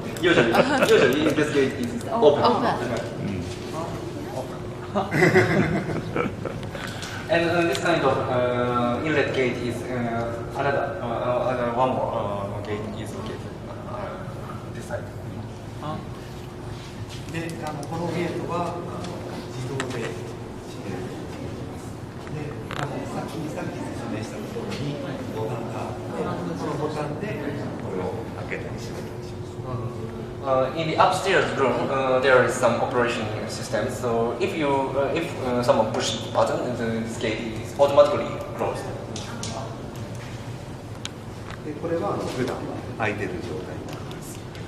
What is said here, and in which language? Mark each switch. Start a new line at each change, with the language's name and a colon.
English: Usually this gate is open. And this kind of inlet gate is another one more gate is located this side.
Japanese: で、このゲートは自動で閉める。で、さっき説明したところにボタンがあって、そのボタンでこれを開けたり閉めたりします。
English: In the upstairs room, there is some operation system. So if someone pushes the button, this gate is automatically closed.
Japanese: で、これは普段開いてる状態になります。